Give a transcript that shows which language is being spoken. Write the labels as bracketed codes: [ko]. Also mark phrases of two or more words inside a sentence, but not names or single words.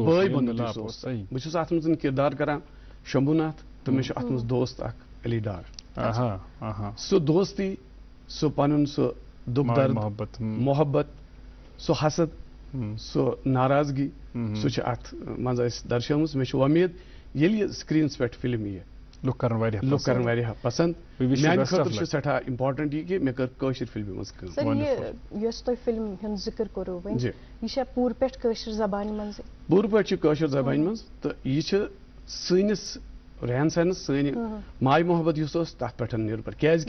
[ks] اوس بہٕ چھُس اتھ منٛز کِردار کران شمبھوٗ ناتھ تہٕ مےٚ چھُ اتھ منٛز دوست اکھ علی ڈار سُہ دوستی سُہ پنُن سُہ دُکھ درد محبت سُہ حسد سو ناراضگی سو چھ اتھ منٛز اَسہِ درشٲومٕژ مےٚ چھِ وۄمید ییٚلہِ یہِ سکریٖنس پٮ۪ٹھ فِلم یِیہِ لُکھ کرن واریاہ پسنٛد [en] We wish you [ks] میانہِ [en] best of [ks] خٲطرٕ چھُ [en] luck. [ks] سٮ۪ٹھاہ اِمپاٹنٹ یہِ کہِ مےٚ کٔر کٲشِر فِلمہِ منٛز کٲم سر یہ یۄس تۄہہِ فِلم ہُنٛد ذِکر کوٚروٕ وۄنۍ جی. یہِ چھا پوٗرٕ پٲٹھۍ کٲشِر زبانہِ منٛزٕے پوٗرٕ پٲٹھۍ چھِ کٲشِر زبانہِ منٛز تہٕ یہِ چھِ سٲنِس رہن سہنس سٲنہِ ماے محبت یُس اوس تتھ پٮ۪ٹھ نِربر کیٛازِ